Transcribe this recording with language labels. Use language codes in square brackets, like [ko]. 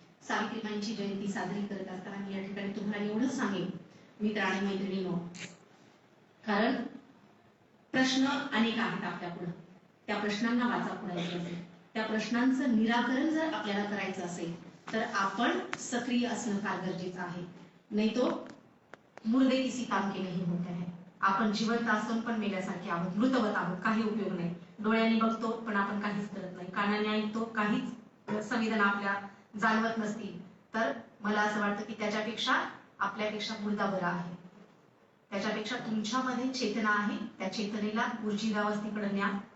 [mr] सावित्रीबाईंची जयंती साजरी करत असताना मी या ठिकाणी तुम्हाला एवढंच सांगेन मित्र आणि मैत्रिणींनो, कारण प्रश्न अनेक आहेत आपल्या पुढे. त्या प्रश्नांना वाचा फोडायची असेल, त्या प्रश्नांचं निराकरण जर आपल्याला करायचं असेल तर आपण सक्रिय असणं फार गरजेचं आहे. [hi] नाही तो मुर्दे किसी काम के नहीं होते हैं. [mr] आपण जिवंत असून पण मेल्यासारखे आहोत, मृतवत आहोत, काही उपयोग नाही. डोळ्यांनी बघतो पण आपण काहीच करत नाही, कानाने ऐकतो, काहीच संवेदना आपल्या जाणवत नसतील. तर मला असं वाटतं की त्याच्यापेक्षा आपल्यापेक्षा मुर्दा बरा आहे. त्याच्यापेक्षा तुमच्यामध्ये चेतना आहे, त्या चेतनेला ऊर्जितावस्थेकडे न्या.